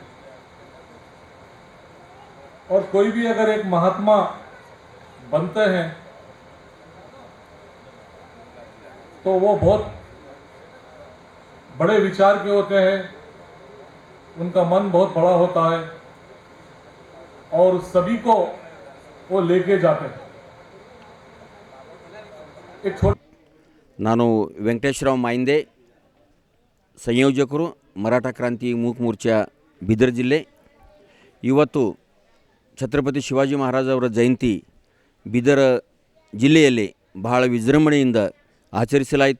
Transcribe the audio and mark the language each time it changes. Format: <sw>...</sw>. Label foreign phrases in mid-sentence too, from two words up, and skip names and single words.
<hi>और कोई भी अगर एक महात्मा बनते हैं तो वो बहुत बड़े विचार के होते हैं, उनका मन बहुत बड़ा होता है और सभी को वो लेके जाते हैं। एक</hi> <kn>ನಾನು ವೆಂಕಟೇಶ್ವರ ಮಾಯಿಂದೆ, ಸಂಯೋಜಕರು ಮರಾಠ ಕ್ರಾಂತಿ ಮೂಕ್ ಮೋರ್ಚಾ ಬೀದರ್ ಜಿಲ್ಲೆ. ಇವತ್ತು ಛತ್ರಪತಿ ಶಿವಾಜಿ ಮಹಾರಾಜ್ ಅವರ ಜಯಂತಿ ಬೀದರ್ ಜಿಲ್ಲೆಯಲ್ಲಿ ಬಹಳ ವಿಜೃಂಭಣೆಯಿಂದ ಆಚರಿಸಲಾಯಿತು.</kn>